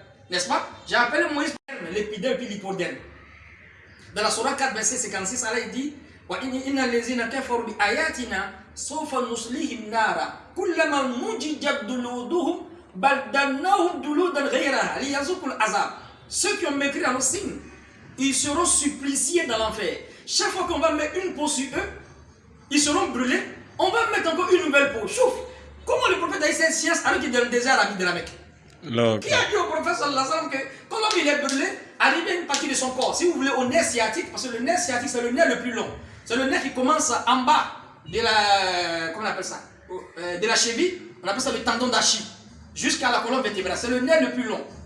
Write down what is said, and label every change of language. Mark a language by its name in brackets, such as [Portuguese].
[French] N'est-ce pas? J'ai appelé Moïse l'épidème et l'hypoderme. Dans la Sourate 4, verset 56, Allah dit [Arabic] وَإِنَّ الَّذِينَ كَفَرُوا بِآيَاتِنَا سَوْفَ نُصْلِيهِمْ نَارًا كُلَّمَا نُضِجَتْ جُلُودُهُمْ بَدَّلْنَاهُمْ جُلُودًا غَيْرَهَا لِيَذُوقُوا الْعَذَابَ. [French] Ceux qui ont mécrit à nos signes, ils seront suppliciés dans l'enfer. Chaque fois qu'on va mettre une peau sur eux, ils seront brûlés. On va mettre encore une nouvelle peau. Chouf! Comment le prophète a eu cette science alors qu'il est dans le désert à de la Mecque? Qui a dit au prophète [Arabic] sallallahu alayhi wa sallam [French] que quand l'homme il est brûlé, arrive à une partie de son corps, si vous voulez au nerf sciatique, parce que le nerf sciatique c'est le nerf le plus long, c'est le nerf qui commence en bas de la, comment on appelle ça, de la cheville, on appelle ça le tendon d'Achille, jusqu'à la colonne vertébrale, c'est le nerf le plus long.